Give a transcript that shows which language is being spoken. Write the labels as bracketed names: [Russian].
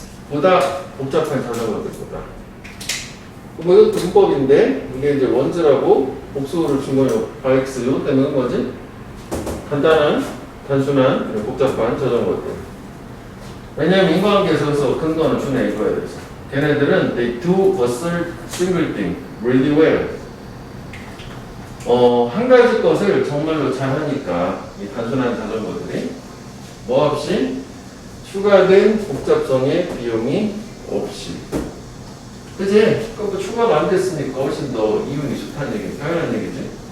[Korean] 보다 복잡한 자전거들보다. 뭐 이것도 문법인데 이게 이제 원즈라고 복수를 준 거예요. 바익스 요 때문에 그런 거지. 간단한, 단순한, 복잡한 자전거들. 왜냐면 인과관계에서 근거는 준에 이거야 돼서. 걔네들은 [English] they do a single thing really well. [Korean] 한 가지 것을 정말로 잘하니까 이 단순한 자전거들이 뭐 없이 추가된 복잡성의 비용이 없이. 그지? 그럼 추가가 안 됐으니까 훨씬 더 이윤이 좋다는 얘기, 당연한 얘기지.